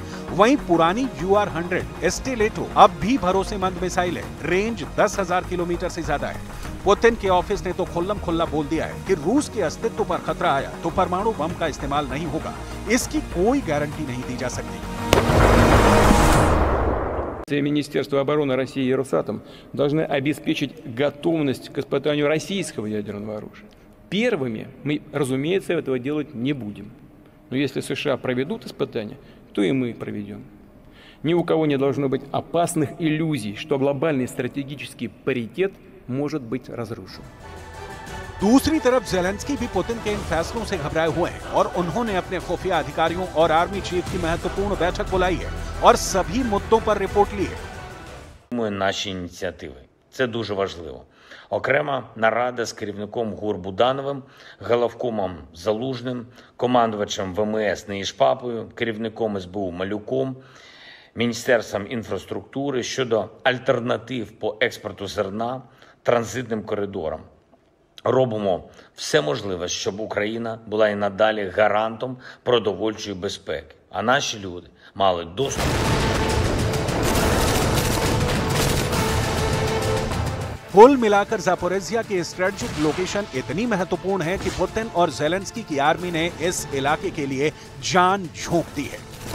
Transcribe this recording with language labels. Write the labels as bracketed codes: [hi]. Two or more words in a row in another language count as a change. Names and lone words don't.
[hi] वहीं पुरानी UR-100 स्टिलेटो अब भी भरोसेमंद मिसाइल है। रेंज 10,000 किलोमीटर से ज्यादा है। पुतिन के ऑफिस ने तो खुल्लम खुल्ला बोल दिया है कि रूस के अस्तित्व पर खतरा आया तो परमाणु बम का इस्तेमाल नहीं होगा। इसकी कोई गारंटी नहीं दी जा सकती। [ru] Министерство обороны России и Росатом должны обеспечить готовность к испытанию российского ядерного оружия. Первыми мы, разумеется, этого делать не будем. Но если США проведут испытания, то и мы проведем. Ни у кого не должно быть опасных иллюзий, что глобальный стратегический паритет может быть разрушен. [hi] दूसरी तरफ जेलेंस्की भी पुतिन के इन फैसलों से घबराए हुए हैं और उन्होंने अपने खुफिया अधिकारियों और आर्मी चीफ की महत्वपूर्ण बैठक बुलाई है और सभी मुद्दों पर रिपोर्ट ली है. [uk] Наші ініціативи. Це дуже важливо. Окрема нарада з керівником ГУР Будановим, головкомом Залужним, командувачем ВМС Неїшпапою, керівником СБУ Малюком, Міністерством інфраструктури щодо альтернатив по експорту зерна транзитним коридорам. Робимо все можливе, щоб Україна була і надалі гарантом продовольчої безпеки, а наші люди мали доступ. [hi] कुल मिलाकर जापोरेजिया की स्ट्रेटेजिक लोकेशन इतनी महत्वपूर्ण है कि पुतिन और जेलेंस्की की आर्मी ने इस इलाके के लिए जान झोंक दी है.